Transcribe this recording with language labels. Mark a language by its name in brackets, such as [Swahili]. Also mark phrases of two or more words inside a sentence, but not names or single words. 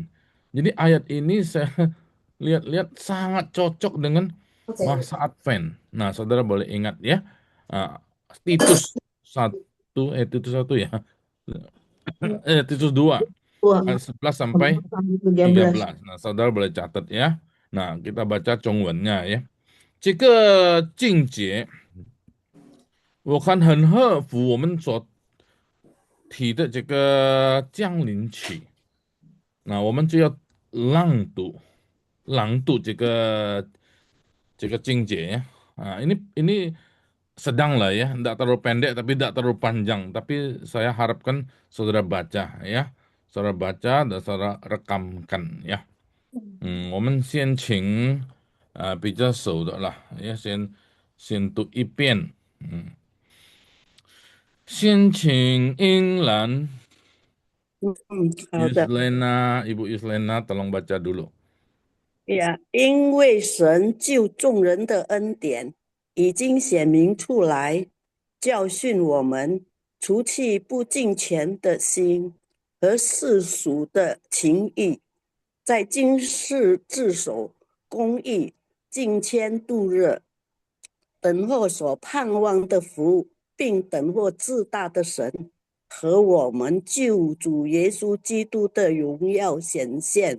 [Indonesian] Jadi ayat ini saya lihat-lihat sangat cocok dengan masa Advent. Nah, saudara boleh ingat ya, Titus 1, Titus 1 ya, Titus 2, ayat 11 sampai 13. Nah, saudara boleh catat ya. Nah, kita baca Zhongwennya ya. [Chinese] 这个境界，我看很合乎我们所提的这个降临期。那我们就要朗读这个境界 ya. [Indonesian] Ini sedang lah ya, tidak terlalu pendek tapi tidak terlalu panjang. Tapi saya harapkan saudara baca ya, saudara baca dan saudara rekamkan ya. [Chinese] 我们先请比较熟的啦，先读一遍。先请英兰好的。 [Indonesian] Ibu Yuslena tolong baca dulu. [Chinese] 因为神救众人的恩典已经显明出来，教训我们，除去不敬虔的心和世俗的情欲，在今世自守公义，敬谦度日，等候所盼望的福，并等候至大的神和我们救主耶稣基督的荣耀显现。